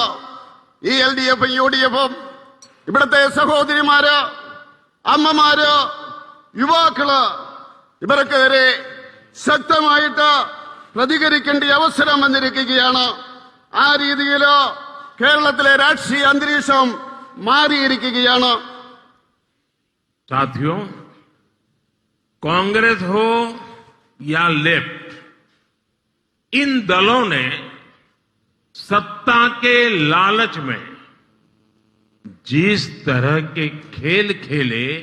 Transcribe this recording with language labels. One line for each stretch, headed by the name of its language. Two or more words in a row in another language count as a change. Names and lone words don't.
Malayalam: ഈ LDFും UDFും ഇവിടുത്തെ സഹോദരിമാര്, അമ്മമാര്, യുവാക്കള് ഇവർക്കെതിരെ ശക്തമായിട്ട് പ്രതികരിക്കേണ്ട അവസരം വന്നിരിക്കുകയാണ്. ആ രീതിയിൽ കേരളത്തിലെ രാഷ്ട്രീയ അന്തരീക്ഷം മാറിയിരിക്കുകയാണ്.
Hindi: साथियों, कांग्रेस हो या लेफ्ट, इन दलों ने सत्ता के लालच में जिस तरह के खेल खेले,